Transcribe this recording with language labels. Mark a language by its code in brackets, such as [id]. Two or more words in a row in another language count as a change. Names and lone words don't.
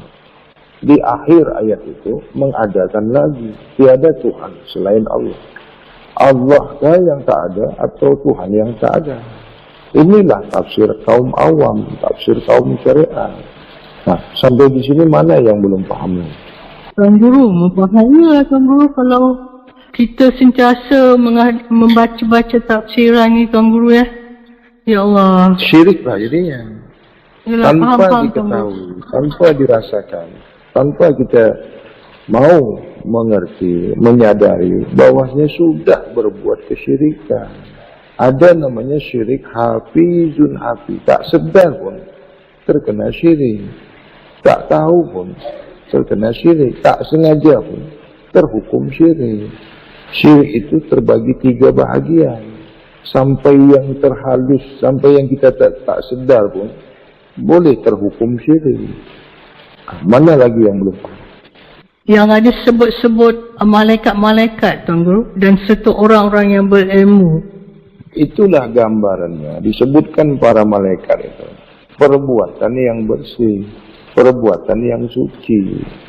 [ms] Di akhir ayat itu mengadakan lagi. Tiada Tuhan selain Allah. Allahkah yang tak ada atau Tuhan yang tak ada? Inilah tafsir kaum awam, tafsir kaum syariat. Nah, sampai di sini mana yang belum paham? Tuan Guru, memahamilah Tuan Guru kalau kita sentiasa membaca-baca tafsiran ni, Tuan Guru ya. [ar] يا الله. [ms] Syirik lah jadinya. Yalah, tanpa faham, diketahui, tanpa dirasakan, tanpa kita mau mengerti, menyadari bahwasanya sudah berbuat kesyirikan. Ada namanya syirik hafizun hafiz. Tak sedar pun terkena syirik. Tak tahu pun terkena syirik. Tak sengaja pun terhukum syirik. Syirik itu terbagi 3 bahagian. Sampai yang terhalus, sampai yang kita tak sedar pun boleh terhukum syirik. Mana lagi yang belum paham? Yang ada sebut-sebut malaikat-malaikat, Tuan Guru, dan serta orang-orang yang berilmu. Itulah gambarannya. Disebutkan para malaikat itu perbuatan yang bersih, perbuatan yang suci.